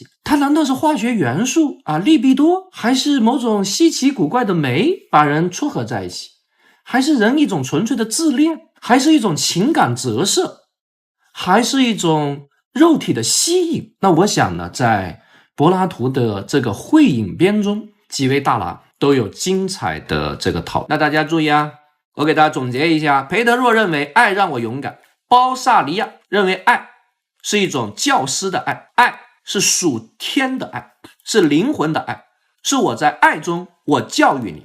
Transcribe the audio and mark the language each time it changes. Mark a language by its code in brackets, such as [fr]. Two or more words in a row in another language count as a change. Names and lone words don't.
[zh] 它難道是化學元素啊，利比多，還是某種稀奇古怪的酶把人撮合在一起？還是人一種純粹的自戀？還是一種情感折射？還是一種肉體的吸引？那我想呢，在柏拉圖的這個會影編中，幾位大佬都有精彩的這個討論。那大家注意啊，我給大家總結一下，培德洛認為愛讓我勇敢，包薩利亞認為愛是一種教師的愛，愛是屬天的愛，是靈魂的愛，是我在愛中我教育你。